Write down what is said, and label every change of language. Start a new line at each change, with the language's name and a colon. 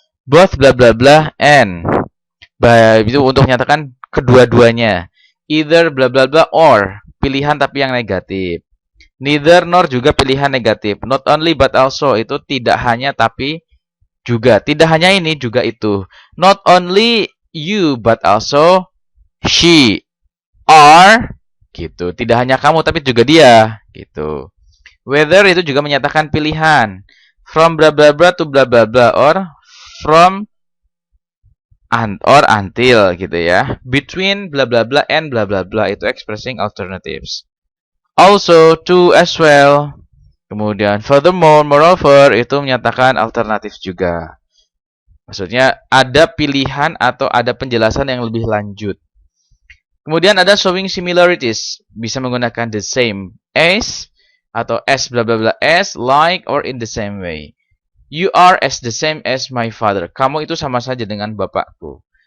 Indonesian: Both bla bla bla and. Itu untuk menyatakan kedua-duanya. Either bla bla bla or, pilihan tapi yang negatif. Neither nor juga pilihan negatif. Not only but also, itu tidak hanya tapi juga. Tidak hanya ini juga itu.
English: Not only you but also she are
Indonesian: gitu. Tidak hanya kamu tapi juga dia gitu.
English: Whether
Indonesian: itu juga menyatakan pilihan.
English: From bla bla bla to bla bla bla or from or until
Indonesian: gitu ya.
English: Between bla bla bla and bla bla bla, itu expressing alternatives.
Indonesian: Also, to as well. Kemudian furthermore, moreover, itu menyatakan alternatif juga. Maksudnya ada pilihan atau ada penjelasan yang lebih lanjut. Kemudian ada showing similarities. Bisa menggunakan the same as atau as bla bla bla as, like, or in the same way.
English: You are as the same as my father.
Indonesian: Kamu itu sama saja dengan bapakku.